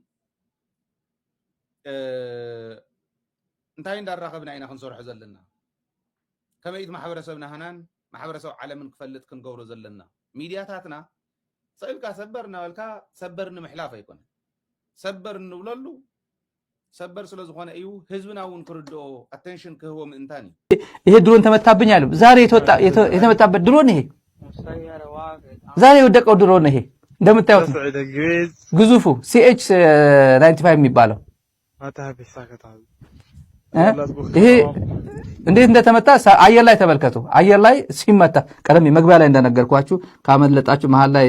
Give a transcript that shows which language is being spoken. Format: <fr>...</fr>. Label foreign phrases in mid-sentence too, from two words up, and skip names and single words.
<ti>እንታይ እንዳራኸብና ኢና ክንሰርሖ ዘለና ከመይት ማሕበረሰብና ሃናን ማሕበረሰብ ዓለምን ክፈልጥ ክንገብሮ ዘለና ሚድያታትና ሰኢልካ ሰበር እናበልካ ሰበር ንምሕላፍ ኣይኮነን ሰበር እንብለሉ ሰበር ስለ ዝኾነ እዩ ህዝብና እውን ክርድኦ አቴንሽን ክህቦ ምእንታን እዩ</ti> <am>ይሄ ድሮን ተመታብኝ አሉ ዛሬ የተመታበት ድሮን ይሄ ዛሬ የወደቀው ድሮን ይሄ እንደምታዩት ግዙፉ CH 95 የሚባለው ይሄ እንዴት እንደተመታ አየር ላይ ተመልከቱ አየር ላይ ሲመታ ቀደም መግቢያ ላይ እንደነገርኳችሁ ካመለጣችሁ መሃል ላይ</am>